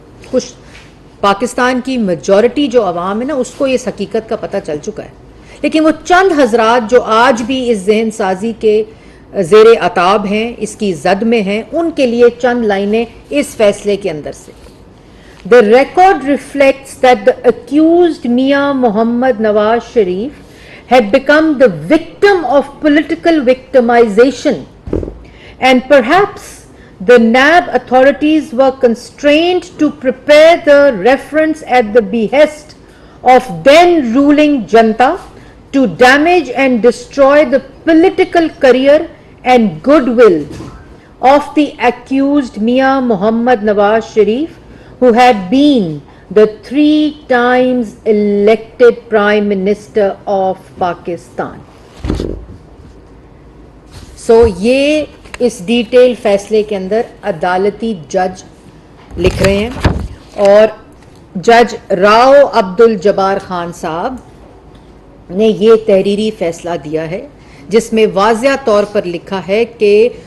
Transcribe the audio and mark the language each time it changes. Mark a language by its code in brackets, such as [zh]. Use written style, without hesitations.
[ur] کچھ پاکستان کی میجورٹی جو عوام ہے نا اس کو اس حقیقت کا پتہ چل چکا ہے، لیکن وہ چند حضرات جو آج بھی اس ذہن سازی کے زیر عتاب ہیں، اس کی زد میں ہیں، ان کے لیے چند لائنیں اس فیصلے کے اندر سے. [en] The record reflects that the accused Mia Mohammad Nawaz Sharif had become the victim of political victimization, and perhaps the NAB authorities were constrained to prepare the reference at the behest of then ruling Janta to damage and destroy the political career and goodwill of the accused Mia Mohammad Nawaz Sharif, who had been the 3 times elected Prime Minister of Pakistan. [ur] So یہ اس detail فیصلے کے اندر عدالتی جج لکھ رہے ہیں اور جج راؤ عبد الجبار خان صاحب نے یہ تحریری فیصلہ دیا ہے جس میں واضح طور پر لکھا ہے کہ